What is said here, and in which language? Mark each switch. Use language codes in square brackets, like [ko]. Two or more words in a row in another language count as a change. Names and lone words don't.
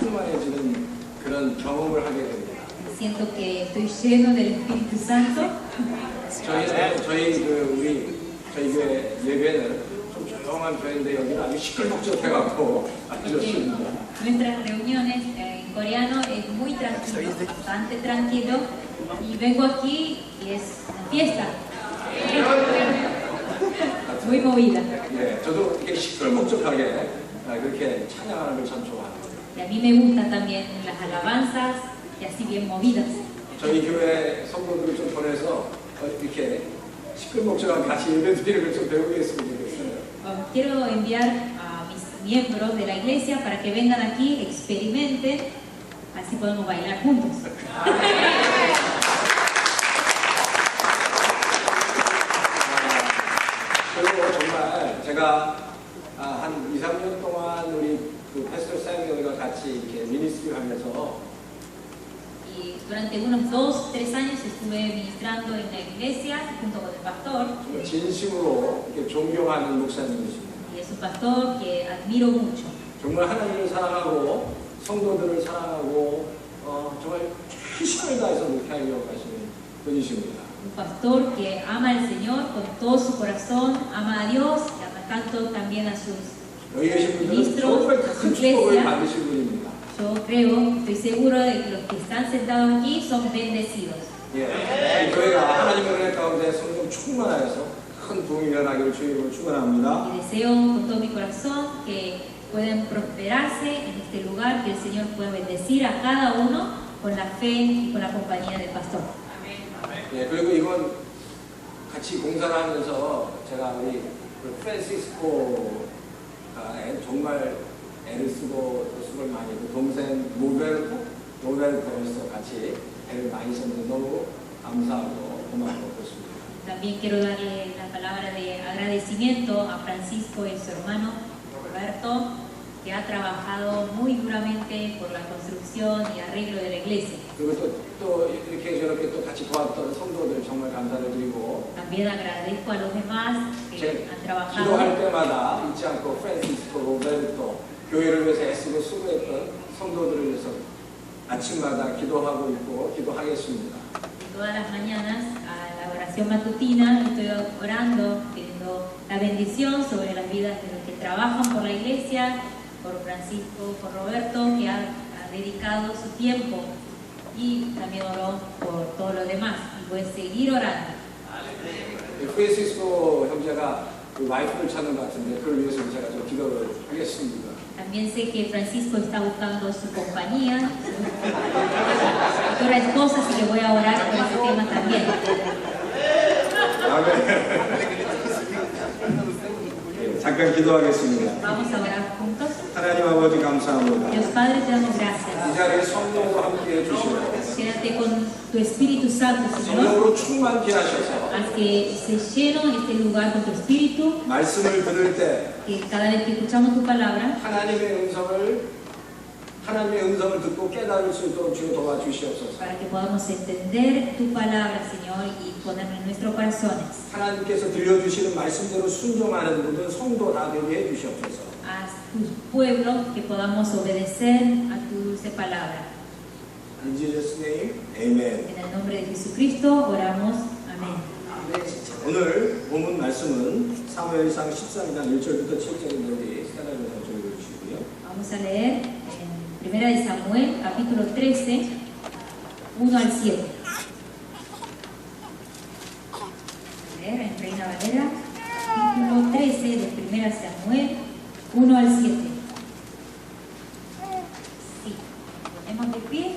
[ko] 충만해지는 그런 경험을 하게 됩니다. [es] Siento que estoy lleno del Espíritu Santo. [ko] 저희 교회 예배는 좀 조용한 교회인데 여기는 아주 시끌벅적해갖고 아주 좋습니다. [es] Nuestras reuniones en coreano es muy tranquilo, bastante tranquilo, y vengo aquí y es una fiesta. Muy movida. [ko] 네, 저도 이렇게 시끌벅적하게 그렇게 찬양하는 걸 참 좋아합니다. [es] Y a mí me gustan también las alabanzas y así bien movidas. [ko] 저희 교회 성도들을 좀 보내서 이렇게 시끌벅적한 같이 예배 드리는 걸 좀 배우겠으면 좋겠어요. [es] Quiero enviar a mis miembros de la iglesia para que vengan aquí, experimenten, así podemos bailar juntos. [ko] 그리고 정말 제가 한 2, 3년 동안 우리 그 [en] pastor Sion과 [ko] 같이 이렇게 미니스트리 하면서 [es] Y durante unos 2, 3 años estuve ministrando en la iglesia junto con el pastor. [ko] 진심으로 이렇게 존경하는 목사님이십니다. [es] Y es un pastor que admiro mucho. [ko] 정말 하나님을 사랑하고 성도들을 사랑하고 정말 최선을 다해서 목회하려고 하시는 분이십니다. [es] Un pastor que ama al Señor con todo su corazón, ama a Dios y ama tanto también a sus [ko] 여기 계신 분들은 [es] ministros, [ko] 정말 [es] a [ko] 큰 [es] su [ko] 축복을 [es] iglesia. [ko] 받으실 분입니다. [es] Yo creo, estoy seguro de que los que están sentados aquí son bendecidos. [ko] 이 교회가 하나님의 은혜 가운데 성령 충만하여서 큰 부흥이 일어나기를 주의 이름으로 축원합니다. [es] Y deseo con todo mi corazón que puedan prosperarse en este lugar, que el Señor pueda bendecir a cada uno con la fe y con la compañía del pastor. [ko] 그리고 이건 같이 공사를 하면서 제가 우리 프란시스코가 정말 애를 쓰고 수고를 많이 했고 동생 모벨코에서 같이 애를 많이 썼는데 너무 감사하고 고맙고 그렇습니다. [es] También quiero darle la palabra de agradecimiento a Francisco y su hermano Roberto, que ha trabajado muy duramente por la construcción y arreglo de la iglesia. [ko] 그리고 또 이렇게 저렇게 또 같이 도왔던 성도들 정말 감사를 드리고 [es] También agradezco a los demás que han trabajado. [ko] 기도할 때마다 잊지 않고 프란시스코, 로베르토 교회를 위해서 애쓰고 수고했던 성도들을 위해서 아침마다 기도하고 있고 기도하겠습니다. [es] Todas las mañanas a la oración matutina estoy orando, pidiendo la bendición sobre las vidas de los que trabajan por la iglesia, por Francisco, por Roberto, que ha dedicado su tiempo, y también oro por todos los demás y voy a seguir orando. [ko] 프란시스코 형제가 그 와이프를 찾는 것 같은데 그걸 위해서 제가 좀 기도를 하겠습니다. [es] También sé que Francisco está buscando su compañía, su futura esposa, así que voy a orar por ese tema también. [ko] 잠깐 기도하겠습니다. [es] Vamos a orar juntos. [ko] 하나님 아버지 감사합니다. [es] Dios Padre, te damos gracias. [ko] 이 자리에 성령으로 함께 해주시고 [es] Quédate con tu Espíritu Santo, Señor. [ko] 성령으로 충만케 하셔서 [es] Haz que se lleno este lugar con tu Espíritu, [ko] 말씀을 들을 때 [es] que cada vez que escuchamos tu palabra, [ko] 하나님의 음성을 듣고 깨달을 수 있도록 주여 도와주시옵소서. [es] para que podamos entender tu palabra, Señor, y ponerla en nuestros corazones. [ko] 하나님께서 들려주시는 말씀대로 순종하는 모든 성도 다 되게 해주시옵소서. [es] Haz tu pueblo que podamos obedecer a tu dulce palabra. [en] In Jesus' name, Amen. [es] En el nombre de Jesucristo oramos. Amén. [ko] 오늘 본문 말씀은 사무엘상 13장 1절부터 7절까지 하나님께서 읽어주시고요. [es] Vamos a leer en Primera de Samuel, capítulo 13, 1 al 7. Leer en Reina Valera, capítulo 13 de Primera de Samuel, 1 al 7. Sí, ponemos de pie.